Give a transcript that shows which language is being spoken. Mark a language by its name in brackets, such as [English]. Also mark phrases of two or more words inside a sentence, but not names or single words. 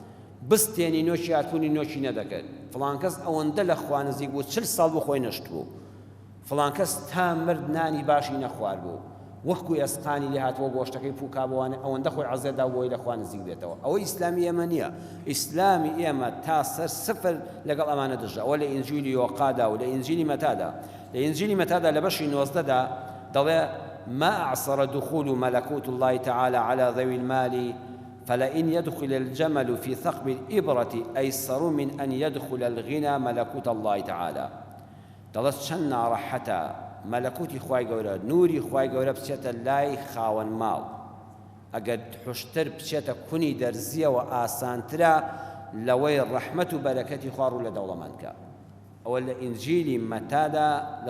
[Central Kurdish] بستێنی نۆشی هاتوونی نۆشی نەدەکرد فڵانکەس ئەوەندە لە خوا نزیک بوو 40 ساڵ بوو خۆی نەشت بوو فڵانکەس تا مرد نانی باشی نەخوار بوو وەکو ئێسقانی لێ هاتووە گۆشتەکەی پووکابوانە ئەوەندە خۆی عەزێدا بۆی لە خوا نزیک بێتەوە ئەوە ئیسلامی ئێمە نییە ئیسلامی ئێمە تا سەر سفر لەگەڵ ئەمانە دژە ئەوە لە ئینجیلی یۆقادا و لە ئینجیلی مەتادا لە ئینجیلی مەتادا لە بەشی 19دا دەڵێ [Arabic] ما أعصر دخول ملكوت الله تعالى على ذوي المال فلئن يدخل الجمل في ثقب الإبرة أيسر من أن يدخل الغنى ملكوت الله تعالى [Central Kurdish] دەڵێت چەند ناڕەحەتە مەلەکوتی خوای گەورە نوری خوای گەورە بچێتە لای خاوەن ماڵ ئەگەر حوشتر بچێتە کونی دەرزیەوە ئاسانترە لەوەی ڕەحمەت و بەرەکەتی خوا ڕوو لە دەوڵەمەندکە ئەوە لە ئینجیلی مەتادا لە